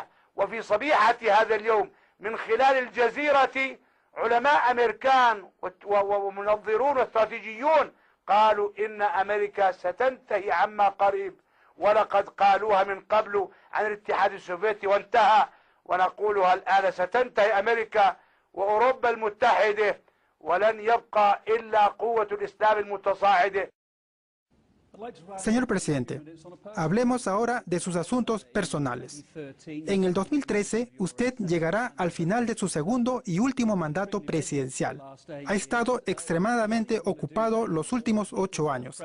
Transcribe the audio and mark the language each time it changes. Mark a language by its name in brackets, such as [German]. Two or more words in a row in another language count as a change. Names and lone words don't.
[Arabic] وفي صبيحة هذا اليوم من خلال الجزيرة علماء أمريكان ومنظرون واستراتيجيون قالوا إن أمريكا ستنتهي عما قريب، ولقد قالوها من قبل عن الاتحاد السوفيتي وانتهى، ونقولها الآن ستنتهي أمريكا وأوروبا المتحدة، ولن يبقى إلا قوة الإسلام المتصاعدة. [Spanish] Señor presidente, hablemos ahora de sus asuntos personales. En el 2013, usted llegará al final de su segundo y último mandato presidencial. Ha estado extremadamente ocupado los últimos 8 años.